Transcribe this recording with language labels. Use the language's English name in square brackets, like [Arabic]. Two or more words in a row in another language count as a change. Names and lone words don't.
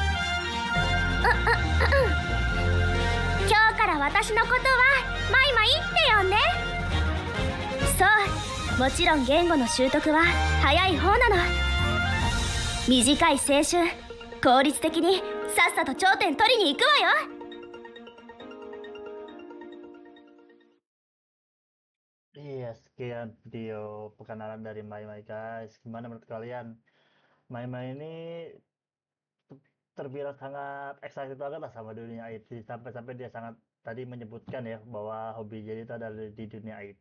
[Japanese] 今日から私のことはマイマイって呼んで。そう、もちろん言語の習得は早い方なの。短い青春、効率的にさっさと頂点取りに行くわよ。 [Indonesian] Iya, sekian video perkenalan dari Mai Mai guys. Gimana menurut kalian? Mai Mai ini terbilang sangat excited banget lah sama dunia IT. Sampai-sampai dia sangat tadi menyebutkan ya bahwa hobi jadi itu adalah di dunia IT.